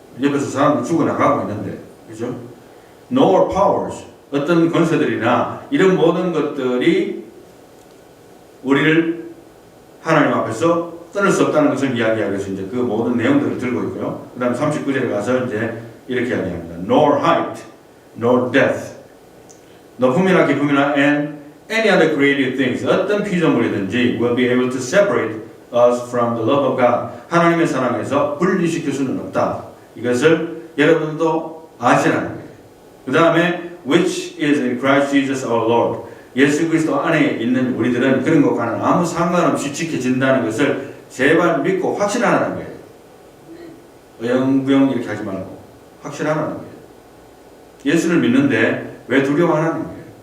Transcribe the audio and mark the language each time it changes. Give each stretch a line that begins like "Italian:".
Korean: 옆에서 사람들 죽어나가고 있는데, 그죠?
English: nor powers,
Korean: 어떤 권세들이나 이런 모든 것들이 우리를 하나님 앞에서 끊을 수 없다는 것을 이야기하기 위해서 이제 그 모든 내용들을 들고 있고요. 그 다음 39절에 가서 이제 이렇게 이야기합니다.
English: nor height, nor depth,
Korean: 높음이나 깊음이나
English: and any other created things,
Korean: 어떤 피조물이든지
English: will be able to separate us from the love of God.
Korean: 하나님의 사랑에서 분리시킬 수는 없다. 이것을 여러분도 아시라는 거예요. 그 다음에
English: which is in Christ Jesus our Lord.
Korean: 예수 그리스도 안에 있는 우리들은 그런 것과는 아무 상관없이 지켜진다는 것을 제발 믿고 확신하라는 거예요. 어영부영 이렇게 하지 말고 확신하라는 거예요. 예수를 믿는데 왜 두려워하는 거예요?